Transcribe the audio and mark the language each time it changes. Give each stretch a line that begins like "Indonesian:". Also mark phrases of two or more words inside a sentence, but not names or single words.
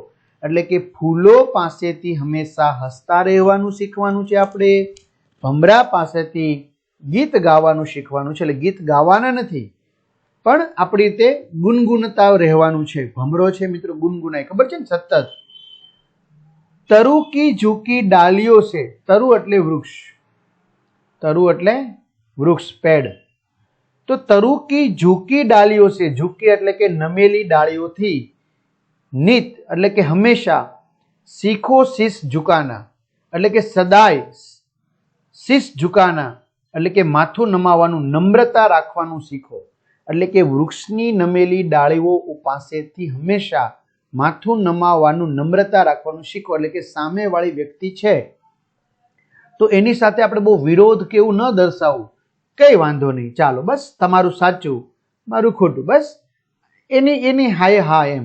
Gujarati: એટલે કે ફૂલો પાસેથી હંમેશા હસતા રહેવાનું શીખવાનું છે આપણે, ભમરા પાસેથી ગીત ગાવાનું શીખવાનું છે। એટલે ગીત ગાવાના નથી, પણ આપણી રીતે ગુનગુનતા રહેવાનું છે। ભમરો છે મિત્રો, ગુનગુનાય, ખબર છે ને, સતત।
Hindi: तरु की झुकी डालियों से।
Gujarati: तरु એટલે વૃક્ષ, तरु એટલે વૃક્ષ, પેડ। તો
Hindi: तरु की झुकी डालियों से,
Gujarati: झुकी એટલે કે નમેલી ડાળીઓથી, નિત એટલે કે હંમેશા,
Hindi: सीखो शीश झुकाना
Gujarati: એટલે કે સદાય,
Hindi: शीश झुकाना
Gujarati: એટલે કે માથું નમાવાનું, નમ્રતા રાખવાનું શીખો। એટલે કે વૃક્ષની નમેલી ડાળીઓ પાસેથી હંમેશા માથું નમાવાનું, નમ્રતા રાખવાનું શીખો। એટલે કે સામેવાળી વ્યક્તિ છે તો એની સાથે આપણે બહુ વિરોધ કે એવું ન દર્શાવવું, કઈ વાંધો નહીં, ચાલો બસ તમારું સાચું મારું ખોટું, બસ એની હાય હા એમ.